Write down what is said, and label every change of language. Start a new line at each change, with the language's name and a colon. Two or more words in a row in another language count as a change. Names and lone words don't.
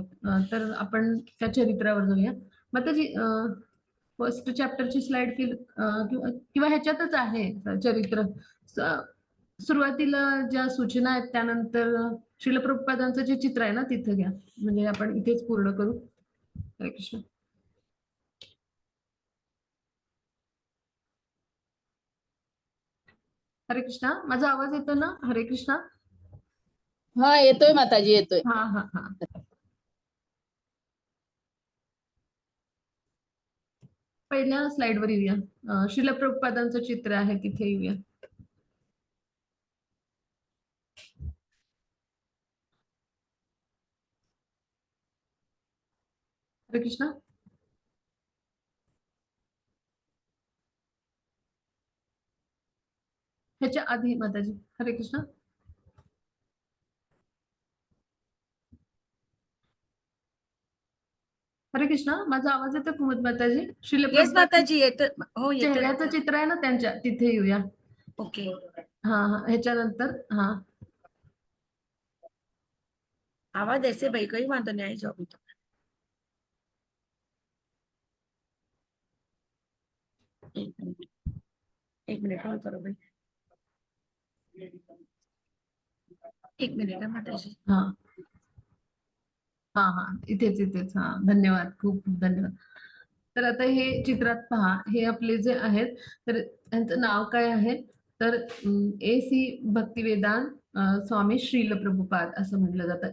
Marathi: तर आपण त्या चरित्रावर जाऊया. माताजी
English: first chapterची
Marathi: स्लाइड किंवा ह्याच्यातच आहे चरित्र. सुरुवातीला ज्या सूचना आहेत त्यानंतर श्रील प्रभुपादांचं जे चित्र आहे ना तिथं घ्या म्हणजे आपण इथेच पूर्ण करू. हरे कृष्ण. हरे कृष्णा. माझा आवाज येतो ना? हरे कृष्णा. हा येतोय माताजी येतोय. हा हा हा. पहिल्या स्लाइडवर येऊया. श्रील प्रभुपादांचं चित्र आहे तिथे येऊया. हरे कृष्णा. ह्याच्या आधी माताजी. हरे कृष्णा. हरे कृष्णा. माझा आवाज येतो कुमुद माताजी? श्रील येस प्रभुपाद माताजी येतो. हो येतो. चेहऱ्याचं चित्र आहे ना त्यांच्या तिथे येऊया. ओके. हा हा ह्याच्यानंतर हा
Hindi: आवाज ऐसे भाई कोई बात नहीं आई जो अभी तक. एक मिनिट होल्ड करो भाई.
Marathi: एक मिनिट हा माताजी. हा हा हा इथेच इथेच. हा धन्यवाद खूप खूप धन्यवाद. तर आता हे चित्रात पहा हे आपले जे आहेत तर त्यांचं नाव काय आहे तर A.C. भक्तिवेदांत स्वामी श्रील प्रभुपाद असं म्हटलं जातं.